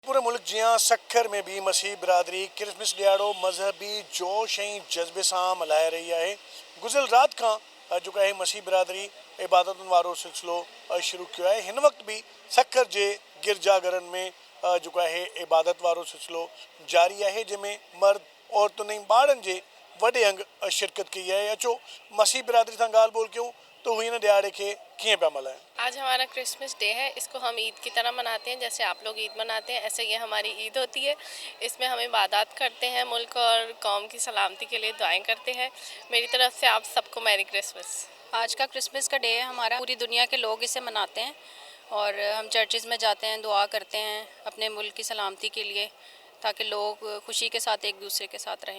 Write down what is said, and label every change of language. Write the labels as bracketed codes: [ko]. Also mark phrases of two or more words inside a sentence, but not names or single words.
[sd] पूरे मुल्क जियां सखर में भी मसीह बिरादरी क्रिसमस ॾियारो मज़हबी जोश ऐं जज़्बे सां मल्हाए रही है। गुज़िरियल रात खां जेको आहे मसीह बिरादरी इबादतुनि वारो सिलसिलो शुरू किया है। हिन वक्त भी सखर जे गिरजाघरनि में जेको आहे इबादत वारो सिलसिलो जारी है, जंहिंमें मर्द औरतुनि ऐं ॿारनि जे वॾे अंग शिरकत की है। अचो मसीह बिरादरी सां ॻाल्हि ॿोल कयूं तो हिन ॾियारे खे कीअं पिया मल्हाइनि। [ur] آج ہمارا کرسمس ڈے ہے. اس کو ہم عید کی طرح مناتے ہیں، جیسے آپ لوگ عید مناتے ہیں ایسے یہ ہماری عید ہوتی ہے. اس میں ہم عبادت کرتے ہیں، ملک اور قوم کی سلامتی کے لیے دعائیں کرتے ہیں. میری طرف سے آپ سب کو [en] Merry Christmas. [ur] آج کا کرسمس کا ڈے ہے ہمارا، پوری دنیا کے لوگ اسے مناتے ہیں اور ہم چرچز میں جاتے ہیں، دعا کرتے ہیں اپنے ملک کی سلامتی کے لیے، تاکہ لوگ خوشی کے ساتھ ایک دوسرے کے ساتھ رہیں.